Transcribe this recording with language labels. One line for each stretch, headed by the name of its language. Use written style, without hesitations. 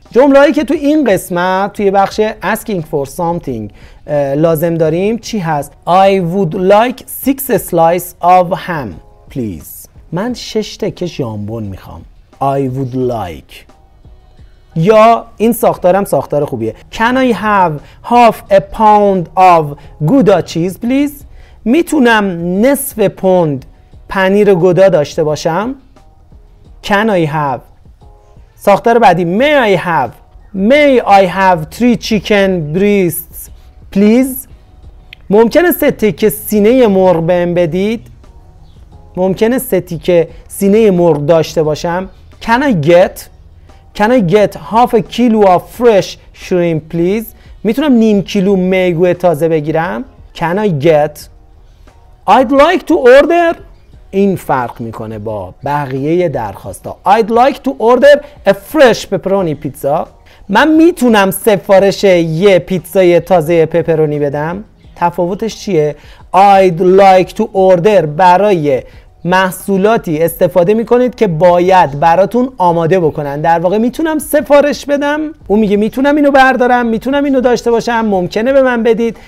Persian: جمله‌ای که تو این قسمت توی بخش
English: asking for something
Persian: لازم داریم چی هست؟
English: I would like 6 slices of ham please.
Persian: من 6 تکه ژامبون میخوام.
English: I would like.
Persian: یا این ساختارم ساختار خوبیه.
English: Can I have half a pound of Gouda cheese please؟
Persian: میتونم نصف پوند پنیر گودا داشته باشم؟
English: Can I have.
Persian: ساختار بعدی
English: May I have 3 chicken breasts please؟
Persian: ممکنه 3 تیکه سینه مرغ بهم بدید؟ ممکنه 3 تیکه سینه مرغ داشته باشم؟
English: Can I get half a kilo of fresh shrimp please؟
Persian: میتونم نیم کیلو میگو تازه بگیرم؟
English: Can I get. I'd like to order.
Persian: این فرق میکنه با بقیه درخواستا.
English: I'd like to order a fresh pepperoni pizza.
Persian: من میتونم سفارش یه پیتزای تازه پپرونی بدم؟ تفاوتش چیه؟
English: I'd like to order
Persian: برای محصولاتی استفاده میکنید که باید براتون آماده بکنن. در واقع میتونم سفارش بدم، اون میگه میتونم اینو بردارم، میتونم اینو داشته باشم، ممکنه به من بدید.